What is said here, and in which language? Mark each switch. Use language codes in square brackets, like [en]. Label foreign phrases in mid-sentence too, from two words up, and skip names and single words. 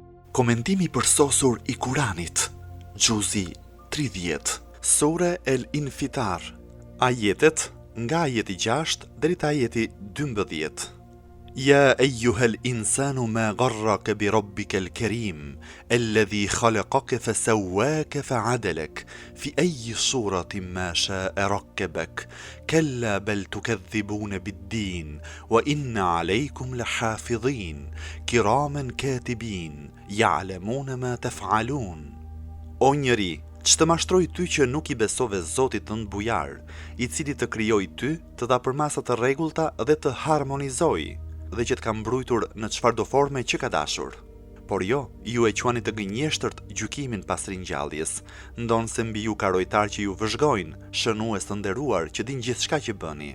[sq] Komentimi përsosur i Kuranit, Gjuzi 30, Sure El Infitar, ajetet nga ajeti 6 deri te ajeti 12. [ar] يا أيها الإنسان ما غرك بربك الكريم الذي خلقك فسواك فعدلك في أي صورة ما شاء ركبك كلا بل تكذبون بالدين وإن عليكم لحافظين كراما كاتبين يعلمون ما تفعلون. [sq] O njeri, ç'të mashtroi ty që nuk i besove Zotit tënd bujar, i cili të krijoi ty, të dha përmasa të rregullta dhe të harmonizoi, dhe që të ka mbrojtur në çfarëdo forme që ka dashur. Por jo, ju e quani të gënjeshtërt gjykimin pas ringjalljes, ndonse mbi ju ka rojtar që ju vëzhgojnë, shënues të nderuar që din gjithçka që bëni.